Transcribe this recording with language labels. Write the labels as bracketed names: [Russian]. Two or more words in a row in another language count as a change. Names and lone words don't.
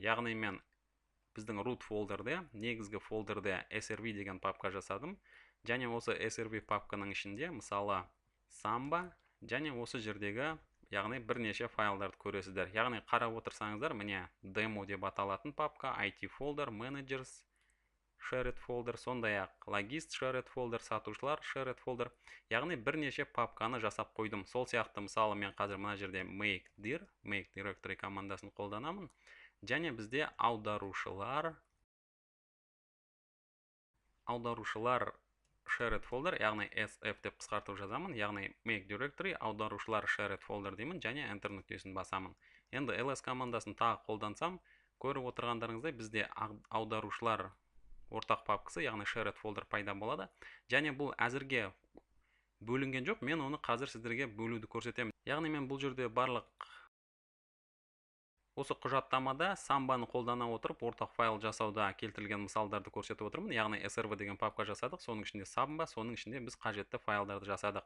[Kazakh] Яғни мен біздің root фолдерде, негізгі фолдерде SRV деген папка жасадым, және осы SRV папканың ішінде, мысалы, Samba, және осы жердегі, яғни бірнеше файлдарды көресіздер. Яғни қарап отырсаңыздар, міне demo деп аталатын папка, [English] IT folder, managers, shared folder, [Kazakh] сондай-ақ логист [English] shared folder, [Kazakh] сатушылар [English] shared folder. [Kazakh] Яғни бірнеше папканы жасап қойдым. Сол сияқты, мысалы, мен қазір мына жерде [English] make directory [Kazakh] командасын қолданамын. Және бізде аударушылар [English] shared folder, [Kazakh] яғни SF деп қысқартып жазамын, яғни [English] make directory, [Kazakh] аударушылар [English] shared folder [Kazakh] деймін, және enter нүктесін басамын. Енді ls командасын тағы қолдансам, көріп отырғандарыңыздай бізде аударушылар ортақ папкасы, яғни [English] shared folder [Kazakh] пайда болады. Және бұл әзірге бөлінген жоқ, мен оны қазір сіздерге бөлуді көрсетемін. Яғни мен бұл жерде барлық осы құжаттамада Sambаны қолдана отырып ортақ файл жасауда келтірілген мысалдарды көрсетіп отырмын. Яғни SRV деген папка жасадық, соның ішінде Samba, соның ішінде біз қажетті файлдарды жасадық.